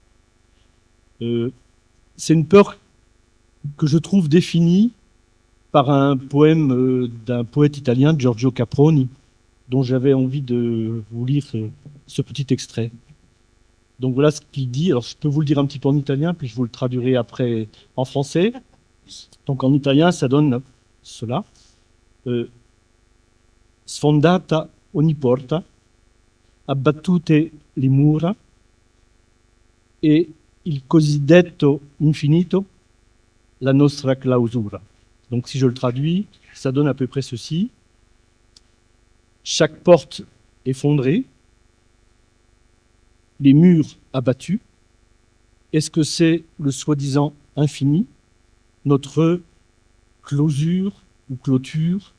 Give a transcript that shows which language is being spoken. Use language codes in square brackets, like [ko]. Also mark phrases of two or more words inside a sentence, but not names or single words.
[fr] C'est une peur que je trouve définie par un poème d'un poète italien, Giorgio Caproni, dont j'avais envie de vous lire ce petit extrait. Donc voilà ce qu'il dit. Alors je peux vous le dire un petit peu en italien, puis je vous le traduirai après en français. Donc en italien, ça donne cela. [it] Sfondata ogni porta, abbattute le mura, e il cosiddetto infinito, la nostra clausura. [fr] Donc si je le traduis, ça donne à peu près ceci. chaque porte effondrée, les murs abattus. Est-ce que c'est le soi-disant infini, notre closure ou clôture?